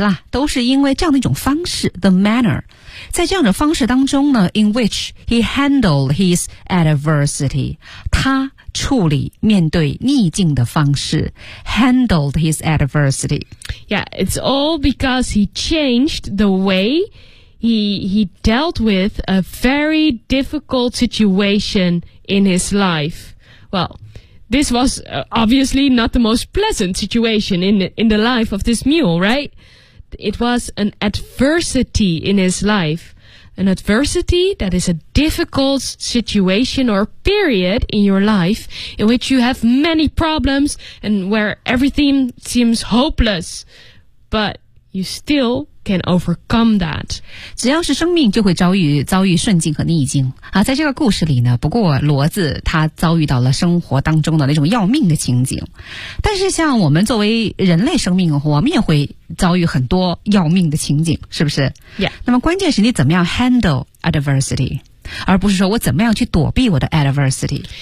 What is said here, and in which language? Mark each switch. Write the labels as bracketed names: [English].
[Chinese] 都是因为这样的一种方式 [English] the manner. [Chinese] 在这样的方式当中呢 [English] in which he handled his adversity, [Chinese] 他处理面对逆境的方式 [English] handled his adversity. Yeah, it's all because he changed the way he dealt with a very difficult situation in his life. Well, this was obviously not the most pleasant situation in the life of this mule, right? It was an adversity in his life. An adversity that is a difficult situation or period in your life in which you have many problems and where everything seems hopeless. But you still can overcome that. [Chinese] 只要是生命就会遭遇顺境和逆境。啊，在这个故事里呢，不过骡子他遭遇到了生活当中的那种要命的情景。但是像我们作为人类生命，我们也会遭遇很多要命的情景，是不是？ [English] Yeah. [Chinese] 那么关键是你怎么样 [English] handle adversity, [Chinese] 而不是说我怎么样去躲避我的 adversity。